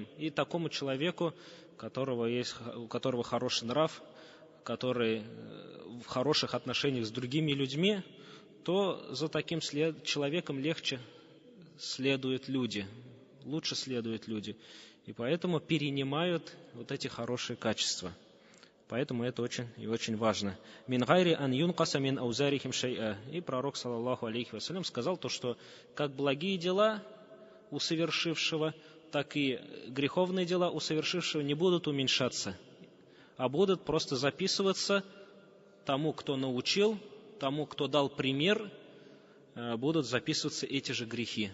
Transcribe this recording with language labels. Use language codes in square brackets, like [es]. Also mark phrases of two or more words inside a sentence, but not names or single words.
[ru] И такому человеку, у которого хороший нрав, который в хороших отношениях с другими людьми, то за таким человеком лучше следуют люди. И поэтому перенимают вот эти хорошие качества. Поэтому это очень и очень важно. [ar] «من غير أن ينقص من أوزارهم شيئا». [ru] И пророк, [ar] صلى الله عليه وسلم, [ru] сказал то, что как благие дела у совершившего, так и греховные дела у совершившего не будут уменьшаться, а будут просто записываться тому, кто научил, тому, кто дал пример, будут записываться эти же грехи.